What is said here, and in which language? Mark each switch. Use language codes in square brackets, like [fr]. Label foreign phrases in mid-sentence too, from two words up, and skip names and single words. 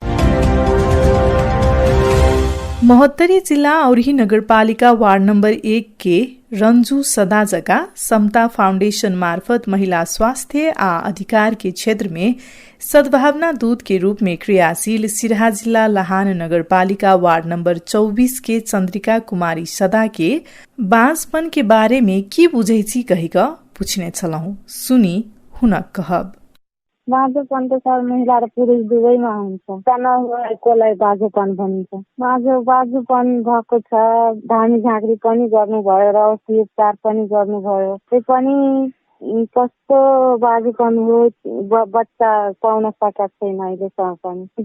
[mai] महोत्तरी जिला और ही नगरपालिका वार्ड नंबर 1 के रंजू सदाजका समता फाउंडेशन मार्फत महिला स्वास्थ्य आ अधिकार के क्षेत्र में सद्भावना दूत के रूप में क्रियाशील सिराहा जिला लहान नगरपालिका वार्ड नंबर 24 के चंद्रिका कुमारी सदा के बांझपन के बारे में की बुझै छी कहिक पूछने छलहुं, सुनी हुनक कहब। [ne] बाँझोपन त सर महिला र पुरुष दुवैमा हुन्छ। तनाव भएकोलाई बाँझोपन भनिन्छ। बाँझोपन भएको छ, धामी झाँक्री पनि गर्नुभयो र औषधि उपचार पनि गर्नुभयो। त्यो पनि कस्तो बाँझोपन हो, बच्चा पाउन सकेको छैन अहिलेसम्म पनि।